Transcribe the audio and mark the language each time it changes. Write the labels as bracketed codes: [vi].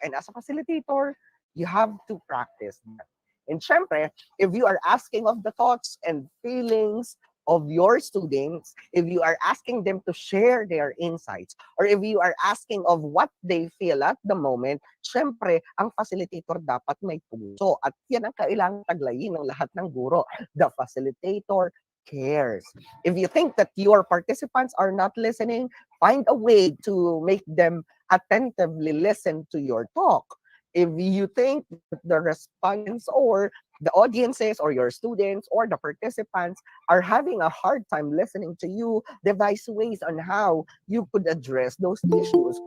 [en] And as a facilitator, you have to practice that. And syempre, if you are asking of the thoughts and feelings of your students, if you are asking them to share their insights, or if you are asking of what they feel at the moment, syempre, [tl] ang facilitator dapat may puso. At yan ang kailangang taglayin ng lahat ng guro. [en] The facilitator cares. If you think that your participants are not listening, find a way to make them attentively listen to your talk. If you think that the respondents or the audiences or your students or the participants are having a hard time listening to you, devise ways on how you could address those issues.